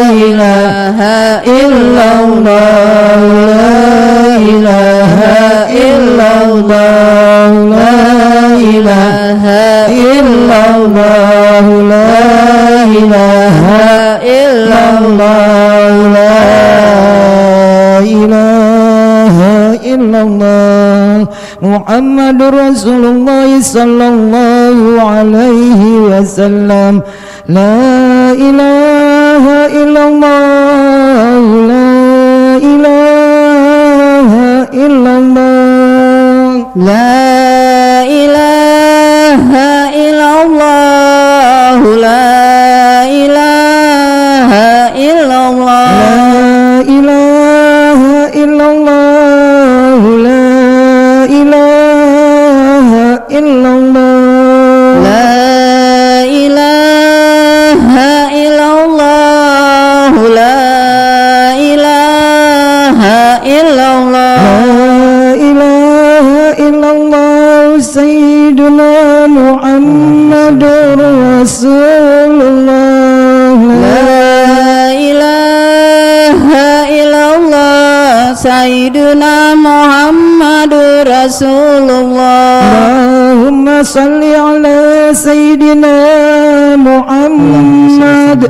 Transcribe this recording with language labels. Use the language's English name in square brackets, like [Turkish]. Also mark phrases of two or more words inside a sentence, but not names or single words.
[Arabic] إله إلا الله لا إله إلا الله لا إله إلا الله لا إله إلا الله لا إله إلا الله محمد رسول الله صلى الله عليه وسلم لا إله إلا الله لا إله إلا الله لا إله إلا الله لا إله إلا الله لا إله إلا الله لا إله إلا الله لا إله إلا الله لا إله إلا الله لا إله إلا الله سيدنا محمد رسول الله لا إله إلا الله سيدنا محمد رسول الله اللهم صل على سيدنا محمد